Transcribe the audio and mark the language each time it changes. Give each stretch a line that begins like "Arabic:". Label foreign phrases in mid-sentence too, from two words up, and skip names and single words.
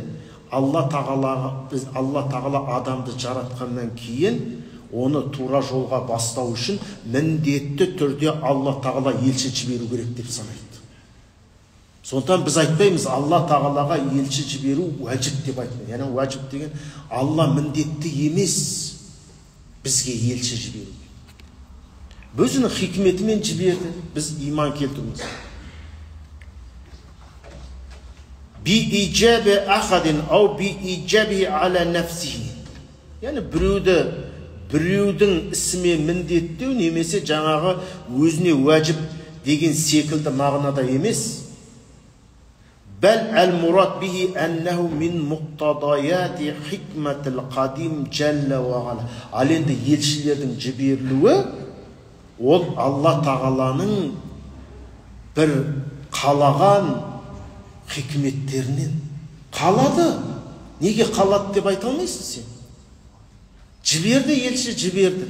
Kazakh: Алла тағала адамды жаратқаннан кейін оны тура жолға бастау үшін міндетті түрде Алла тағала елші жіберу керек деп санайды. Сондықтан біз айтпаймыз Алла тағалаға елші жіберу уәжіп деп айтпаймыз. Яғни уәжіп деген Алла міндетті емес бізге елші жіберу. Өзінің хикметімен жіберді, біз иман келтіруіміз.
Arabic: بِإِجَابِ أَخَدٍ أَوْ بِإِجَابِهِ عَلَى نَفْسِهِ.
Kazakh: Яғни біреудің ісіме міндеттеу немесе жаңағы өзіне уәжіп деген секілді мағынада емес.
Arabic: بَلْ الْمُرَادْ بِهِ أَنَّهُ مِنْ مُقْتَضَيَاتِ حِكْمَةِ الْقَدِيمِ جَلَّ وَعَلَى.
Kazakh: Ал енді елшілердің жіберілуі ол Алла тағаланың бір қалаған хикметтерінен. Қалады. Неге қалады деп айта алмайсың сен? Жіберді, елші жіберді.